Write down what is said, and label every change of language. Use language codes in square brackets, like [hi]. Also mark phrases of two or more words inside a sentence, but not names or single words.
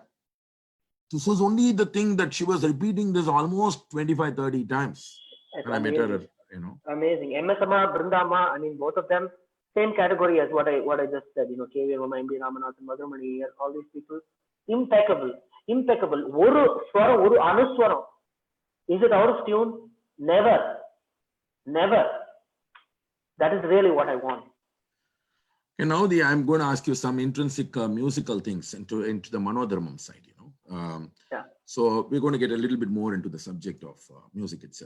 [en] This was only the thing that she was repeating this almost 25, 30 times. When I met her, Amazing. MS Amma, Brindama, I mean, both of them, same category as what I just said, KV Rama, MD Ramanathan, Madhumani, all these people, impeccable. [ta] Oru swaram, oru anuswaram. [en] Is it out of tune? Never. That is really what I want. And now I'm going to ask you some intrinsic musical things into the Manodharmam side, So we're going to get a little bit more into the subject of music itself.